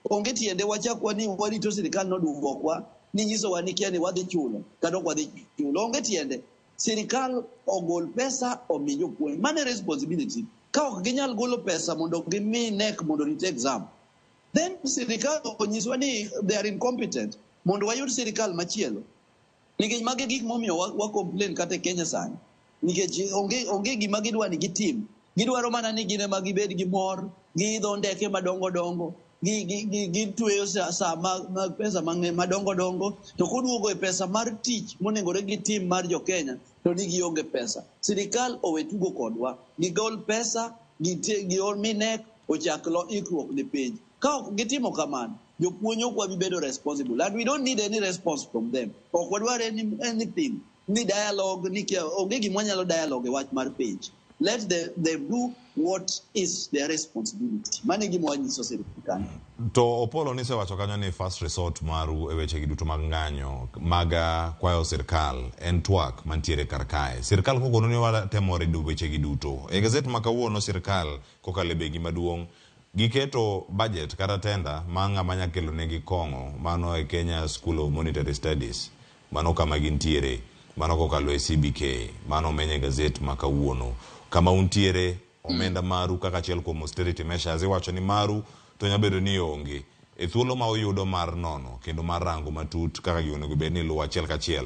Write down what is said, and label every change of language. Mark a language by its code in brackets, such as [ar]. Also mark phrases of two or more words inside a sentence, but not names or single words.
[luo] onge tiende wachakwa ni warito sirkal nodwokwa ni nyisowa ni kia ni wadhi chulo kata ok wadhi chulo. Onge tiende sirkal ogol pesa omi jopuonj. Mane responsibility. Ka ok ginyal golo pesa mondo gimi nek mondo rit exam, then sirkal onyiswa ni [en] they are incompetent [luo] mondo wayud sirkal machielo. Nikech mage gik momiyo wa complain kata Kenya sani. Nikech onge gima gidwa ni gitim. Gidwaro mana ni gine ma gibed gi mor, giidho ndeke madongo dongo, gitweyo sa mag pesa madongo dongo, to koduogo e pesa mar tich monengore gi tim mar jo Kenya to ni gionge pesa. Sirkal owe tugo kodwa, gigol pesa, giol minek, ochak ikruok ne penj. Ka ok gitimo kamano, jopuonj ok wabi bedo responsible, [en] and we don't need any response from them. [luo] Ok wadwar anything, ni dialogue, ni onge gima nyalo dialogue e wach mar penj. [en] Let them do what is their responsibility. [luo] Mane gima wanyiso sirkal. To Opollo nisewacho kanyo ni [en] first resort [luo] maru e weche giduto mag ng'anyo maga kwayo sirkal en twak mantiere kar kae. Sirkal kogono ni watemo redo weche giduto. E gazet ma kawuono sirkal kokale begi maduong' giketo budget kata tenda manga manya kelo negi kongo mano e Kenya School of Monetary Studies mano kama gintiere mano kokalo e CBK mano menye gazet ma kawuono kama untiere omenda maru kaka achiel kuom [en] austerity measures [luo] iwacho ni maru to nyabedo ni onge e thuolo ma oyudo mar nono kendo mar rango matut kaka gionego bed ni luwo achiel kachiel.